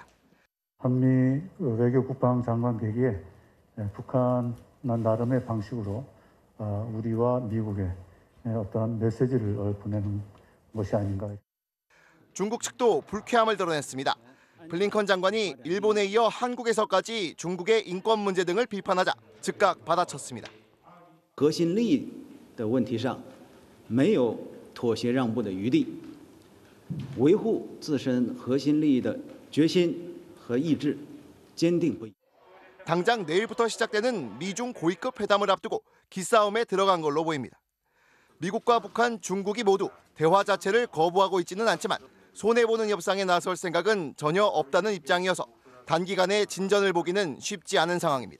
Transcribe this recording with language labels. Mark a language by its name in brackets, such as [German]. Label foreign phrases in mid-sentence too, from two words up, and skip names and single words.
[Korean] 한미 외교 국방장관 회기에 북한 나름의 방식으로 우리와 미국에 어떠한 메시지를 보내는 것이 아닌가. 중국 측도 불쾌함을 드러냈습니다. 블링컨 장관이 일본에 이어 한국에서까지 중국의 인권 문제 등을 비판하자 즉각 받아쳤습니다. [Chinese] 核心利益的问题上没有妥协让步的余地，维护自身核心利益的决心和意志坚定不移。 [Korean] 당장 내일부터 시작되는 미중 고위급 회담을 앞두고 기싸움에 들어간 걸로 보입니다. 미국과 북한, 중국이 모두 대화 자체를 거부하고 있지는 않지만 손해보는 협상에 나설 생각은 전혀 없다는 입장이어서 단기간에 진전을 보기는 쉽지 않은 상황입니다.